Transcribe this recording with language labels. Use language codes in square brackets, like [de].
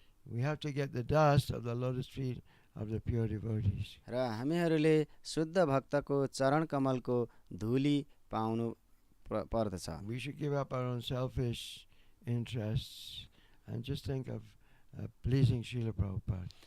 [en] We have to get the dust of the lotus feet of the pure devotees. [ne] र हामीहरूले शुद्ध भक्तको चरण कमलको धुली पाउनु पर्दछ। [en] We should give up our own selfish interests and just think of pleasing Srila Prabhupada.